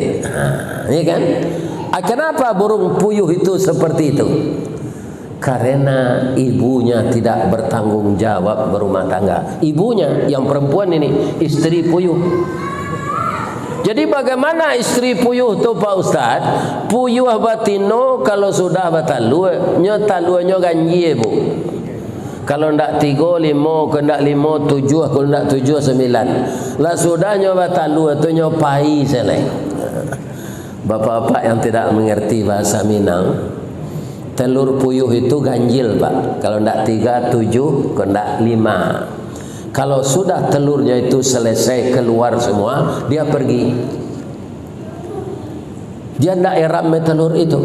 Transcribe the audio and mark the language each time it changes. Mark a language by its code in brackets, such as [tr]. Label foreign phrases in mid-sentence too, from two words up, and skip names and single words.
[id] Iya kan? Kenapa burung puyuh itu seperti itu? Karena ibunya tidak bertanggung jawab berumah tangga. Ibunya yang perempuan ini, istri puyuh. Jadi bagaimana istri puyuh tu, Pak Ustaz? [min] Puyuh batino kalau sudah batalua, nyotaluannya ganji, Bu. [id] Kalau ndak 3, 5, kalau ndak 5, 7, kalau ndak 7, 9. [min] Lah sudahnya batalua tu nyopai selai. [id] Bapak-bapak yang tidak mengerti bahasa Minang, telur puyuh itu ganjil, Pak. Kalau ndak 3, 7, kalau ndak 5. Kalau sudah telurnya itu selesai keluar semua, dia pergi. Dia tidak eram telur itu.